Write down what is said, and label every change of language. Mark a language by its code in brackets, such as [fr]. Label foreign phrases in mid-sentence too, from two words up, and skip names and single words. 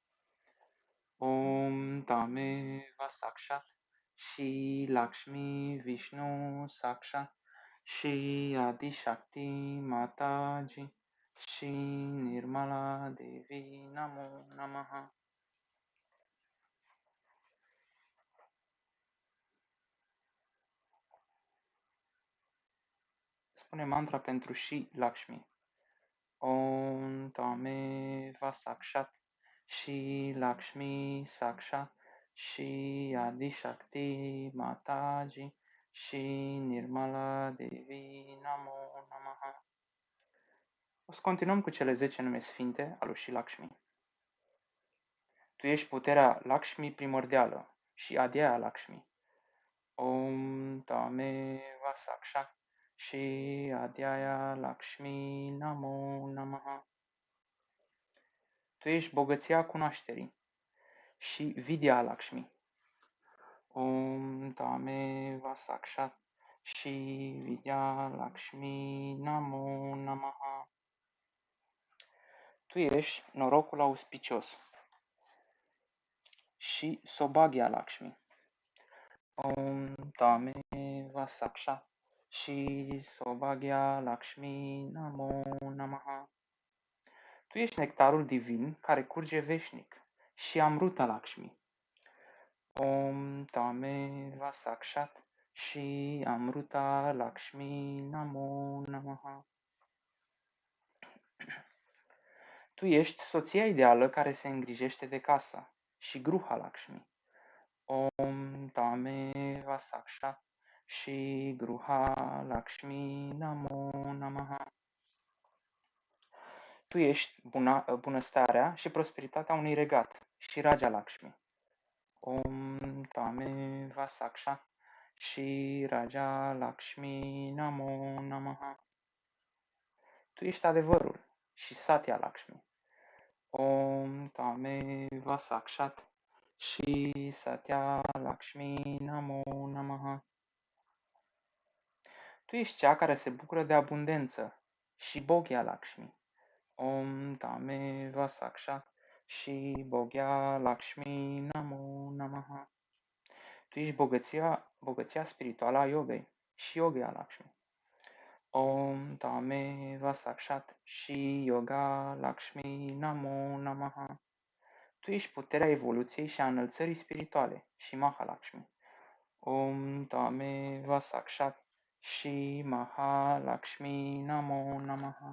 [sa] Om Tameva Sakshat Shri Lakshmi Vishnu Sakshat Shri Adi Shakti Mataji Shri Nirmala Devi Namo Namaha. [ro] Spune mantra pentru și Lakshmi. [sa] Om Tameva Sakshat Shri Lakshmi Sakshat Shri Adi Shakti Mataji Shri Nirmala Devi Namo Namaha. [ro] O să continuăm cu cele 10 nume sfinte al lui Shri Lakshmi. Tu ești puterea Lakshmi primordială și Adia Lakshmi. [sa] Tame Vasakshat Shri Adyaya Lakshmi Namo Namaha. [ro] Tu ești bogăția cunoașterii și Vidya Lakshmi. [sa] Om Tame Vasakshat Shri Vidya Lakshmi Namo Namaha. [ro] Tu ești norocul auspicios și Sobhagya Lakshmi. [sa] Om Tame Vasakshat Shri Sobhagya Lakshmi Namo Namaha. [ro] Tu ești nectarul divin care curge veșnic și Amruta Lakshmi. [sa] Om Tame Vasakshat Shri Amruta Lakshmi Namo Namaha. [ro] Tu ești soția ideală care se îngrijește de casă și Gruha Lakshmi. [sa] Om Tame Vasakshat Shri Gruha Lakshmi Namo Namaha. [ro] Tu ești bunăstarea și prosperitatea unui regat și Raja Lakshmi. [sa] Om Tame Vasakshat Shri Raja Lakshmi Namo Namaha. [ro] Tu ești adevărul și Satya Lakshmi. [sa] Om Tame Vasakshat Shri Satya Lakshmi Namo Namaha. [ro] Tu ești cea care se bucură de abundență și Bhogya Lakshmi. [sa] Om Tame Vasakshat Shri Bhogya Lakshmi Namo Namaha. [ro] Tu ești bogăția spirituală a yogei și Yoga Lakshmi. [sa] Om Tame Vasakshat Shri Yoga Lakshmi Namo Namaha. [ro] Tu ești puterea evoluției și a înălțării spirituale și Mahalakshmi. [sa] Om Tame Vasakshat Shri Mahalakshmi Namo Namaha.